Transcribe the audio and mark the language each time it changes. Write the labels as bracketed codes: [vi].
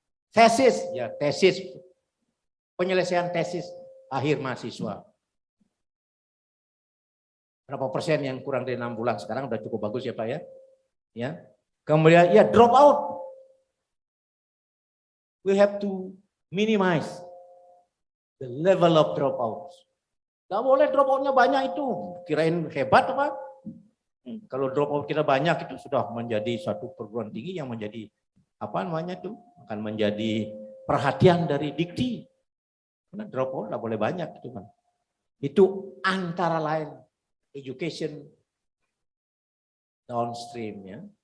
[id] Tesis, ya tesis, penyelesaian tesis akhir mahasiswa. Berapa persen yang kurang dari 6 bulan sekarang udah cukup bagus ya Pak ya. Ya. Kemudian ya drop out. [en] We have to minimize the level of dropouts. [id] Gak boleh dropoutnya banyak itu. Kirain hebat apa? Kalau dropout kita banyak itu sudah menjadi satu perguruan tinggi yang menjadi apa namanya itu akan menjadi perhatian dari dikti. Karena dropout gak boleh banyak itu kan. Itu antara lain education downstream ya.